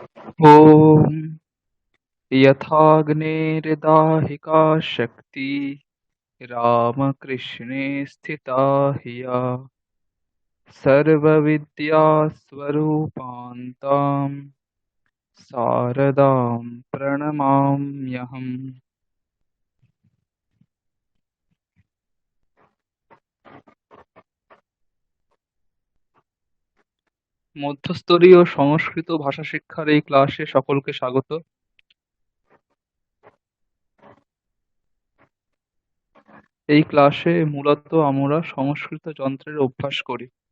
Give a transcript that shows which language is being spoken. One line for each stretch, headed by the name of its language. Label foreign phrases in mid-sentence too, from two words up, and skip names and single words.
Sanskrit: ॐ यथाग्नेर्दाहिका शक्ति रामकृष्णे स्थिता हिया सर्वविद्यास्वरूपान्तां शारदां प्रणमाम्यहम्।
Bangla: মধ্যস্তরীয় সংস্কৃত ভাষা শিক্ষার এই ক্লাসে সকলকে স্বাগত। এই ক্লাসে মূলত আমরা সংস্কৃত যন্ত্রের অভ্যাস করি।